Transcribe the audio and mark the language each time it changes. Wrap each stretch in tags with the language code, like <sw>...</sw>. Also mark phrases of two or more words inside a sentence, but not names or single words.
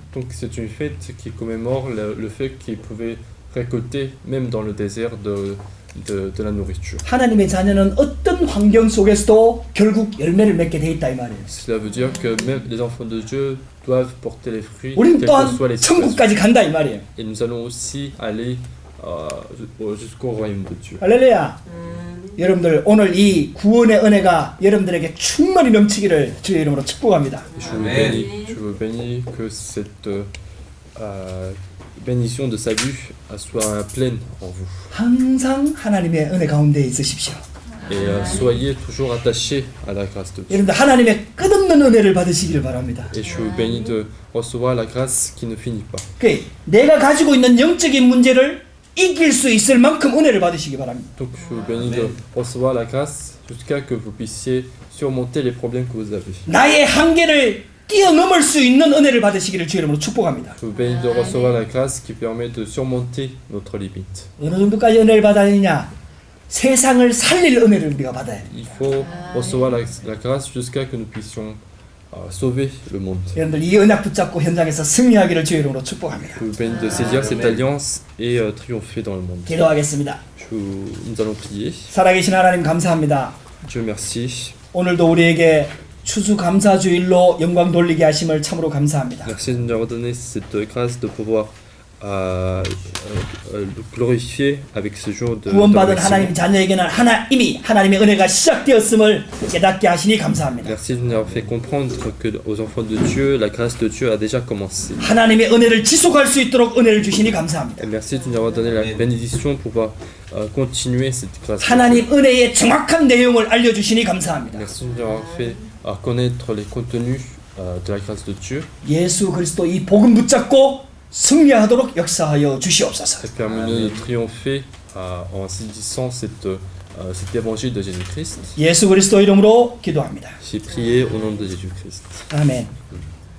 <fr>Donc c'est une fête qui commémore le fait qu'ils pouvaient récolter même dans le désert de la nourriture.</fr> <ko>하나님의 자녀는 어떤 환경 속에서도 결국 열매를 맺게 돼 있다 이 말이에요.</ko> <fr>Cela veut dire que même les enfants de Dieu doivent porter les fruits,</fr> <ko>우리는</ko> <fr>quelles</fr> <ko>또한</ko> <fr>que soient les situations.</fr> <ko>천국까지 간다 이 말이에요.</ko> <fr>Et nous allons aussi aller jusqu'au royaume de Dieu.</fr> <ko>할렐루야. 여러분들 오늘 이 구원의 은혜가 여러분들에게 충만히 넘치기를 주의 이름으로 축복합니다.</ko> <fr>Je vous bénis que cette bénédiction de salut soit pleine en vous.</fr> <ko>항상 하나님의 은혜 가운데 있으십시오.</ko> <fr>Et soyez toujours attachés à la grâce de Dieu.</fr> <ko>여러분들 하나님의 끝없는 은혜를 받으시길 바랍니다.</ko> <fr>Et je vous bénis de recevoir la grâce qui ne finit pas.</fr> <ko>내가 가지고 있는 영적인 문제를 이길 수 있을 만큼 은혜를 받으시기 바랍니다.</ko> <fr>Donc je vous bénis de recevoir la grâce jusqu'à que vous puissiez surmonter les problèmes que vous avez.</fr> <ko>나의 한계를 뛰어넘을 수 있는 은혜를 받으시기를 주의 이름으로 축복합니다.</ko> <fr>Je vous bénis de recevoir la grâce qui permet de surmonter notre limite.</fr> <ko>어느 정도까지 은혜를 받아야 되냐? 세상을 살릴 은혜를 우리가 받아야 돼요.</ko> <fr>Il faut recevoir la grâce jusqu'à que nous puissions sauver le monde.</fr> <ko>여러분들 이 언약 붙잡고 현장에서 승리하기를 주의 이름으로 축복합니다.</ko> <fr>Je vous bénis de saisir cette alliance et triompher dans le monde.</fr> <ko>기도하겠습니다.</ko> <fr>Nous allons prier.</fr> <ko>살아계신 하나님 감사합니다.</ko> <fr>Dieu merci.</fr> <ko>오늘도 우리에게 추수감사주일로 영광 돌리게 하심을 참으로 감사합니다.</ko> <fr>Merci de nous avoir donné cette grâce de pouvoir glorifier avec ce jour de</fr> <ko>구원받은 하나님</ko> <fr>remerciement.</fr> <ko>자녀에게는 이미 하나님의 은혜가 시작되었음을 깨닫게 하시니 감사합니다.</ko> <fr>Merci de nous avoir fait comprendre que aux enfants de Dieu, la grâce de Dieu a déjà commencé.</fr> <ko>하나님의 은혜를 지속할 수 있도록 은혜를 주시니 감사합니다.</ko> <fr>Et merci de nous avoir donné la bénédiction pour pouvoir continuer cette grâce.</fr> <ko>하나님 은혜의 정확한 내용을 알려주시니 감사합니다.</ko> <fr>Merci de nous avoir fait connaître les contenus de la grâce de Dieu.</fr> <ko>예수 그리스도 이 복음 붙잡고 승리하도록 역사하여 주시옵소서.</ko> <fr>Et permet-nous de triompher en saisissant cet évangile de Jésus-Christ.</fr> <ko>예수 그리스도 이름으로 기도합니다.</ko> <fr>J'ai prié au nom de Jésus-Christ.</fr> <ko>아멘.</ko>